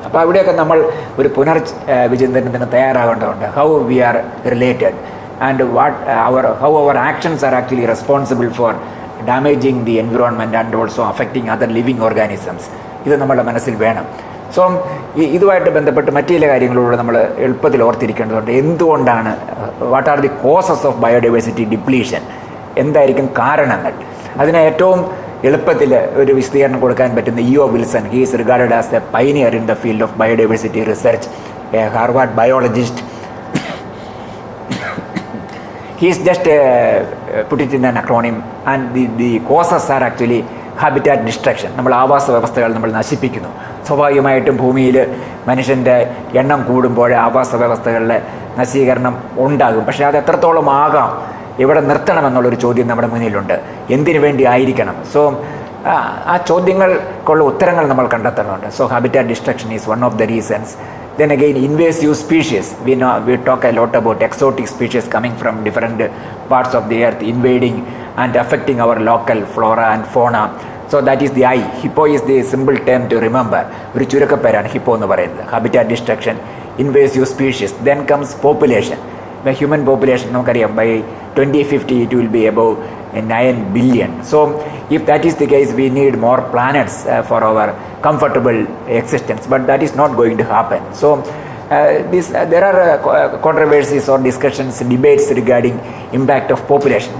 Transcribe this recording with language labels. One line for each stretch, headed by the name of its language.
Malayalam: അപ്പോൾ അവിടെയൊക്കെ നമ്മൾ ഒരു പുനർവിചിന്തനത്തിന് തയ്യാറാകേണ്ടതുണ്ട്.
English: How we are related and how our actions are actually responsible for damaging the environment and also affecting other living organisms.
Malayalam: ഇത് നമ്മുടെ മനസ്സിൽ വേണം. സോ ഇതുമായിട്ട് ബന്ധപ്പെട്ട് മറ്റു ചില കാര്യങ്ങളിലൂടെ നമ്മൾ എളുപ്പത്തിൽ ഓർത്തിരിക്കേണ്ടതുണ്ട്. എന്തുകൊണ്ടാണ്,
English: what are the causes of biodiversity depletion,
Malayalam: എന്തായിരിക്കും കാരണങ്ങൾ? അതിന് ഏറ്റവും എളുപ്പത്തിൽ ഒരു വിശദീകരണം കൊടുക്കാൻ പറ്റുന്ന EO Wilson.
English: He is regarded as a pioneer in the field of biodiversity research, a Harvard biologist. He is just put it in an acronym, and the causes are actually habitat destruction.
Malayalam: നമ്മൾ ആവാസ വ്യവസ്ഥകൾ നമ്മൾ നശിപ്പിക്കുന്നു. സ്വാഭാവികമായിട്ടും ഭൂമിയിൽ മനുഷ്യൻ്റെ എണ്ണം കൂടുമ്പോൾ ആവാസ വ്യവസ്ഥകളിലെ നശീകരണം ഉണ്ടാകും. പക്ഷേ അത് എത്രത്തോളം ആകാം, എവിടെ നിർത്തണമെന്നുള്ളൊരു ചോദ്യം നമ്മുടെ മുന്നിലുണ്ട്. എന്തിനു വേണ്ടി ആയിരിക്കണം? സോ ആ ചോദ്യങ്ങൾക്കുള്ള ഉത്തരങ്ങൾ നമ്മൾ കണ്ടെത്തേണ്ടതുണ്ട്.
English: So habitat destruction is one of the reasons. Then again, invasive species. We talk a lot about exotic species coming from different parts of the earth, invading and affecting our local flora and fauna. So that is the I. Hippo is the simple term to remember.
Malayalam: ഒരു ചുരുക്കപ്പേരാണ് Hippo എന്ന് പറയുന്നത്. Habitat destruction, invasive species.
English: Then comes population. The human population,
Malayalam: നമുക്കറിയാം,
English: by 2050 it will be above 9 billion. So if that is the case, we need more planets for our comfortable existence, but that is not going to happen. So there are controversies or discussions, debates regarding impact of population.